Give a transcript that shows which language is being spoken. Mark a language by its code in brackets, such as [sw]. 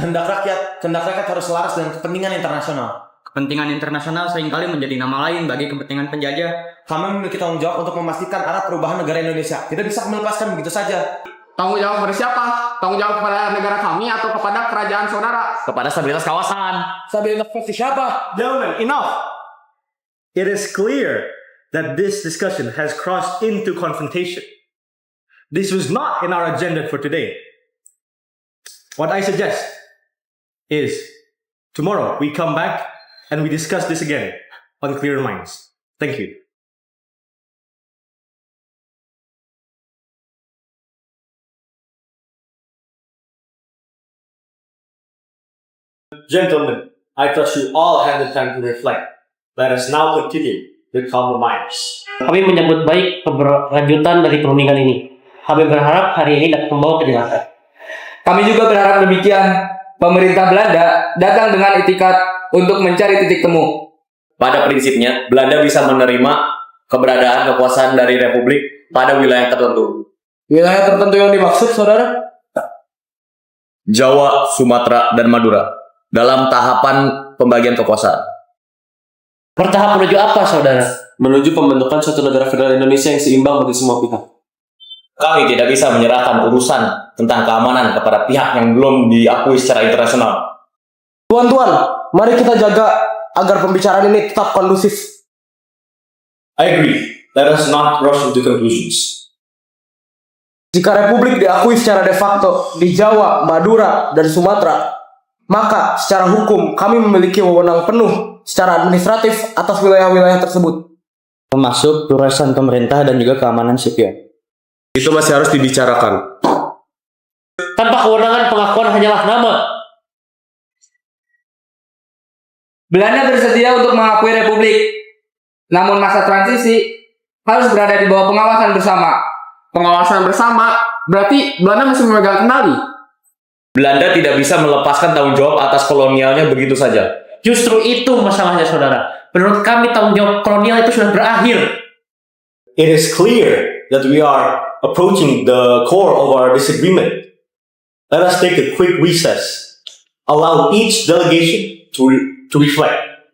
[id] Kehendak rakyat harus selaras dengan kepentingan internasional. Kepentingan internasional seringkali menjadi nama lain bagi kepentingan penjajah. Kami memiliki tanggung jawab untuk memastikan arah perubahan negara Indonesia. Tidak bisa melepaskan begitu saja. Tanggung jawab kepada siapa? Tanggung jawab kepada negara kami atau kepada kerajaan saudara? Kepada stabilitas kawasan. Stabilitas versi siapa? [en] gentlemen, enough. It is clear that this discussion has crossed into confrontation. This was not in our agenda for today. What I suggest is tomorrow we come back and we discuss this again on clear minds. Thank you. Gentlemen, I trust you all had the time to reflect. Let us now continue the compromise. [id] Kami menyambut baik keberlanjutan dari perundingan ini. Kami berharap hari ini dapat membawa kejelasan. Kami juga berharap demikian. Pemerintah Belanda datang dengan itikat untuk mencari titik temu. Pada prinsipnya, Belanda bisa menerima keberadaan kekuasaan dari Republik pada wilayah tertentu. Wilayah tertentu yang dimaksud, saudara? Jawa, Sumatera, dan Madura. dalam tahapan pembagian kekuasaan. Bertahap menuju apa, saudara? Menuju pembentukan suatu negara federal Indonesia yang seimbang bagi semua pihak. Kami tidak bisa menyerahkan urusan tentang keamanan kepada pihak yang belum diakui secara internasional. Tuan-tuan, mari kita jaga agar pembicaraan ini tetap kondusif. [en] I agree. Let us not rush into conclusions. [id] Jika Republik diakui secara de facto di Jawa, Madura, dan Sumatera, maka secara hukum kami memiliki wewenang penuh secara administratif atas wilayah-wilayah tersebut. Termasuk urusan pemerintah dan juga keamanan sipil. Itu masih harus dibicarakan. Tanpa kewenangan pengakuan hanyalah nama. Belanda bersedia untuk mengakui Republik. Namun masa transisi harus berada di bawah pengawasan bersama. Pengawasan bersama berarti Belanda masih memegang kendali. Belanda tidak bisa melepaskan tanggung jawab atas kolonialnya begitu saja. Justru itu masalahnya, saudara. Menurut kami tanggung jawab kolonial itu sudah berakhir. [en] It is clear that we are approaching the core of our disagreement. Let us take a quick recess. Allow each delegation to reflect.